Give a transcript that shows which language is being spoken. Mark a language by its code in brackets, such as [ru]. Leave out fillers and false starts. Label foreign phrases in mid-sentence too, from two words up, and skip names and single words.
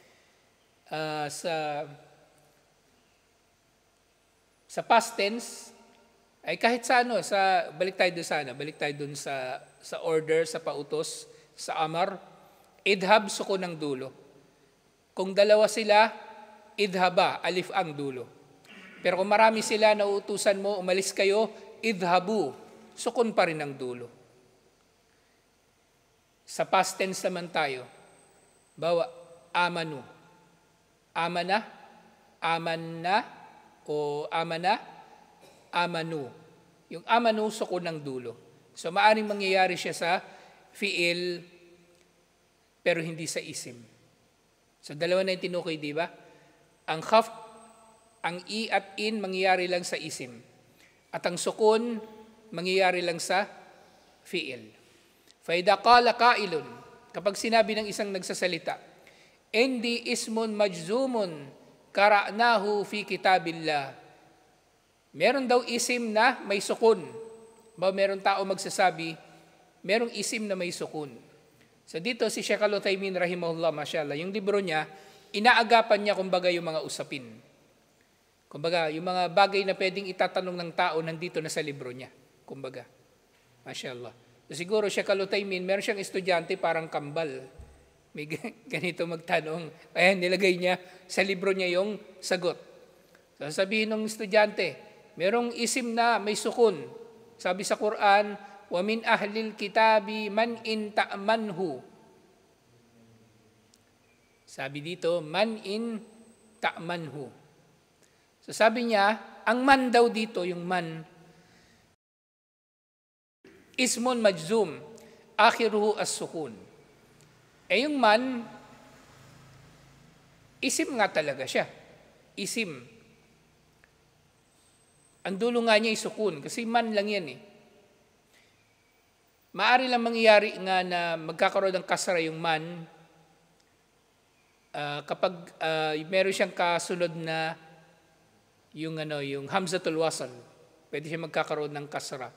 [tl] Sa past tense, ay kahit sa balik tayo dun sa order, sa pautos, sa amar, idhab, sukun ang dulo. Kung dalawa sila, idhaba, alif ang dulo. Pero kung marami sila, nauutusan mo, umalis kayo, idhabu, sukun pa rin ang dulo. Sa past tense naman tayo, [ar] bawa, amanu. آمن آمنا, o آمن آمنوا. [tl] Yung amanu, sukun ng dulo. So maaring mangyayari siya sa fi'il, pero hindi sa isim. So dalawa na yung tinukoy, di ba? Ang khafd, ang i at in, mangyayari lang sa isim. At ang sukun, mangyayari lang sa fi'il. [ar] فائدة قال قائل, [tl] kapag sinabi ng isang nagsasalita, [ar] عندي اسم مجزوم قرأناه في كتاب الله. [tl] Meron daw isim na may sukun. Meron tao magsasabi, merong isim na may sukun. So dito si Sheikh Al-Uthaymin rahimahullah, mashallah, yung libro niya, inaagapan niya kumbaga yung mga usapin. Kumbaga, yung mga bagay na pwedeng itatanong ng tao nandito na sa libro niya. Kumbaga, mashallah. So, siguro siya Kalutaymin, meron siyang estudyante parang kambal. May ganito magtanong. Kaya nilagay niya sa libro niya yung sagot. So, sabihin ng estudyante, merong isim na may sukun. Sabi sa Quran, [ar] ومن أهل الكتاب من إن تأمنه. [tl] Sabi dito, [ar] من إن تأمنه. [tl] So sabi niya, ang man daw dito, yung man, [ar] اسم مجزوم آخره السكون. [tl] Yung man, isim nga talaga siya. Isim. Ang dulo nga niya ay sukun, kasi man lang yan eh. Maari lang mangyari nga na magkakaroon ng kasra yung man, kapag meron siyang kasunod na yung [ar] همزة الوصل, [tl] pwede siya magkakaroon ng kasra.